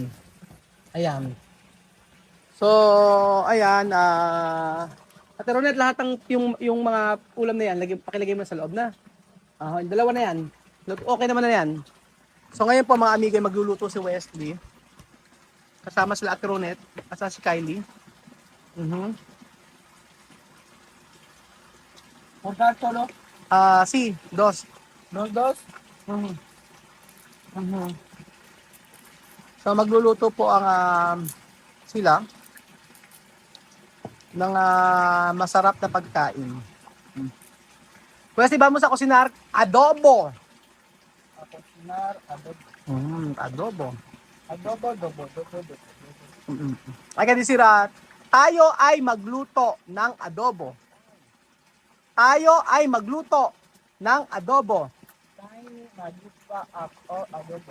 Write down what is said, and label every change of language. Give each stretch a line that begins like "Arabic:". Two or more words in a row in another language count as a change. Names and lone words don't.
Filipino: Ayan. So, ayan. Ate Ronet, lahat ng yung mga ulam na yan, pakilagay mo sa loob na. Yung dalawa na yan. Okay naman na yan. So ngayon po mga amigo, magluluto si Wesley. Kasama sila Ate Ronet, kasama si Kylie.
Spanish: Portal solo. Si, dos. Dos.
Filipino: So magluluto po ang sila ng masarap na pagkain.
Spanish: Wesley, vamos a cocinar adobo. Cocinar, adobo. Adobo. Adobo.
Filipino: Ay ka disira, tayo ay magluto ng adobo. Tayo ay magluto ng adobo. Tayo magluto ako adobo.